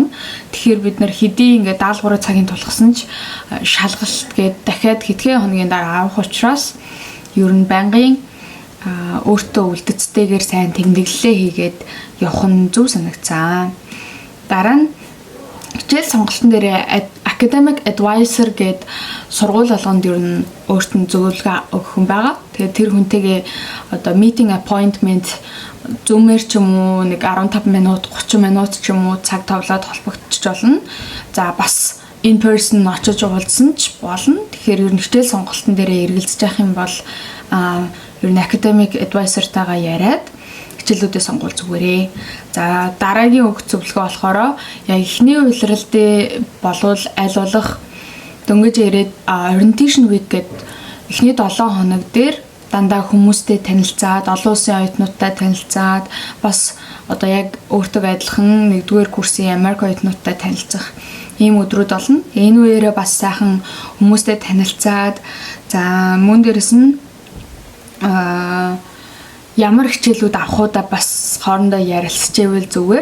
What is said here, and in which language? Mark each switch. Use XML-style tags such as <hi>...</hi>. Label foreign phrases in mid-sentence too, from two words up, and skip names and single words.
<mn>Тэгэхээр бид нар хэдий ингээд даалгавраа цагийн тулгасан ч шалгалт гээд дахиад хэдхэн хоногийн дараа авах учраас ер нь байнгын өөртөө үлдэцтэйгээр сайн тэмдэглэлээ хийгээд явах нь зөв санагцсан. Дараа нь хичээл сонголтын дээр</mn> <en>academic advisor</en> <mn>гээд сургууль болгонд ер нь өөрт нь зөвлөгөө өгөх хүн байгаа. Тэгээд тэр хүнтэйгээ одоо</mn> <en>meeting appointment</en> <mn>Zoom-ээр ч юм уу нэг 15 минут 30 минут ч юм уу цаг тавлаад холбогдчих болно. За бас</mn> <en>in person</en> <mn>очиж уулзсан ч болно. Тэгэхээр ер нь хичээл сонголтын дээр эргэлзэж явах юм бол ер нь</mn> <en>academic advisor-</en> <mn>тайгаа яриад хичээлүүдээ сонгуул зүгээрээ. За дараагийн өгөх зөвлөгөө болохоор яг эхний улирал дээр болвол аль болох дөнгөж ирээд</mn> <en>orientation week</en> <mn>гэдэг эхний 7 хоног дээр дандаа хүмүүстэй танилцаад, олон улсын оюутнуудтай танилцаад, бас одоо яг өөртөө адилхан 1-р курсын Америк оюутнуудтай танилцах ийм өдрүүд болно. Энэ үеэрээ бас сайхан хүмүүстэй танилцаад, за мөн дээрэс нь ямар хичээлүүд авахудаа бас хоорондоо ярилцчихвэл зүгээр.</mn>